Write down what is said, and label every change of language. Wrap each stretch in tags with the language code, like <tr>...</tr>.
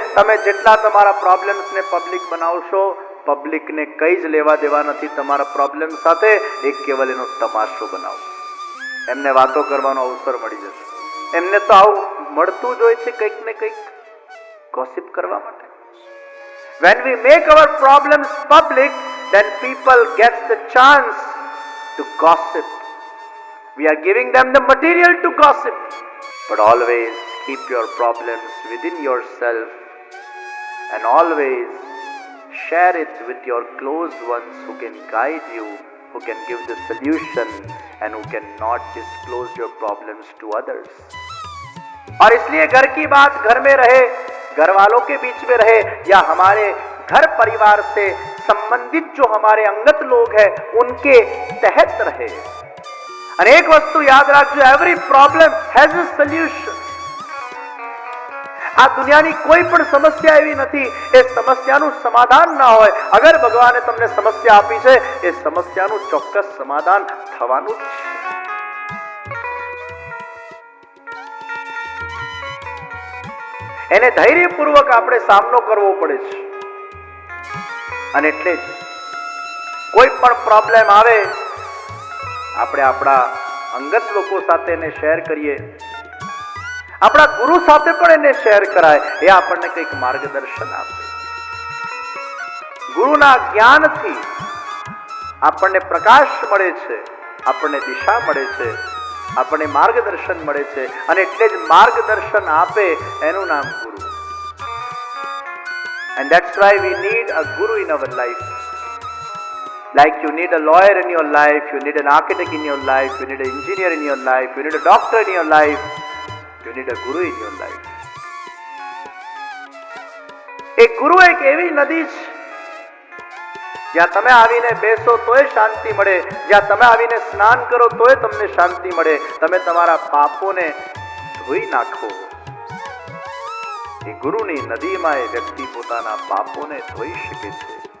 <gu>તમે જેટલા તમારા પ્રોબ્લેમ્સને પબ્લિક બનાવશો, પબ્લિકને કઈ જ લેવા દેવા નથી તમારા પ્રોબ્લેમ સાથે. એક કેવલ એનો તમાશો બનાવો, એમને વાતો કરવાનો અવસર મળી જશે. એમને તો આવું મળતું જ હોય છે કંઈક ને કંઈક ગોસિપ કરવા માટે.</gu> <en>When we make our problems public, then people get the chance to gossip. We are giving them the material to gossip. But always keep your problems within yourself and always share it with your close ones who can guide you, who can give the solution and who can not disclose your problems to others.</en> <hi>और इसलिए घर की बात घर में रहे, घर वालों के बीच में रहे, या हमारे घर परिवार से संबंधित जो हमारे अंगत लोग हैं उनके तहत रहे.</hi> <gu>અને એક વસ્તુ યાદ રાખજો,</gu> <en>Every problem has a solution.</en> <gu>આ દુનિયાની કોઈ પણ સમસ્યા એવી નથી એ સમસ્યાનું સમાધાન ના હોય. અગર ભગવાને તમને સમસ્યા આપી છે, એ સમસ્યાનું ચોક્કસ સમાધાન થવાનું જ છે. એને ધૈર્યપૂર્વક આપણે સામનો કરવો પડે છે. અને એટલે જ કોઈ પણ પ્રોબ્લેમ આવે, આપણે આપણા અંગત લોકો સાથે એને શેર કરીએ, આપણા ગુરુ સાથે પણ એને શેર કરાય. એ આપણને કંઈક માર્ગદર્શન આપે. ગુરુના જ્ઞાનથી આપણને પ્રકાશ મળે છે, આપણને દિશા મળે છે, આપણને માર્ગદર્શન મળે છે. અને એટલે જ માર્ગદર્શન આપે એનું નામ ગુરુ.</gu> <en>And that's why we need a guru in our life. Like you need a lawyer in your life, you need an architect in your life, you need an engineer in your life, you need a doctor in your life, you need a guru in your life.</en> <gu>એક ગુરુ એક એવી નદી છે જ્યાં તમે આવીને બેસો તોય શાંતિ મળે, જ્યાં તમે આવીને સ્નાન કરો તોય તમને શાંતિ મળે. તમે તમારા પાપોને ધોઈ નાખો. એ ગુરુની નદીમાં એ વ્યક્તિ પોતાના પાપોને ધોઈ શકે છે.</gu>